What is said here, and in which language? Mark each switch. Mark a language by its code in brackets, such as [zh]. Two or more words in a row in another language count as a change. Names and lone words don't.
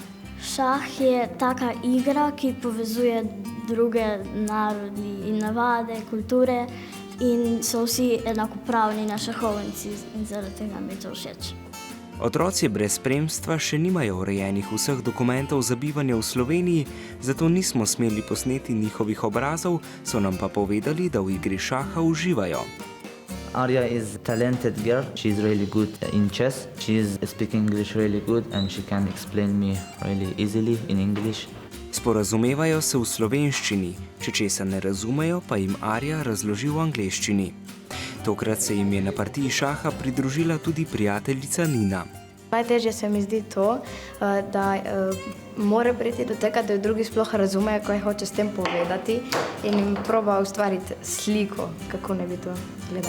[sl] Šah je taka igra, ki povezuje druge narodi in navade, kulture in so vsi enakopravni na šahovnici in zaradi tega mi je to všeč. Otroci brez spremstva še nimajo urejenih vseh dokumentov za bivanje v Sloveniji, zato nismo smeli posneti njihovih obrazov, so nam pa povedali, da v igri šaha uživajo. [en] Arya is a talented girl. She's really good in chess. She is speaking English really good and she can explain me really easily in English. [sl] Sporazumevajo se v slovenščini, če česa ne razumejo, pa jim Arja razloži v angleščini. Tokrat se jim je na partiji šaha pridružila tudi prijateljica Nina. Najtežje se mi zdi to, da mora priti do tega, da jo drugi sploh razumejo, kaj hoče s tem povedati in jim proba ustvariti sliko, kako ne bi to gledalo.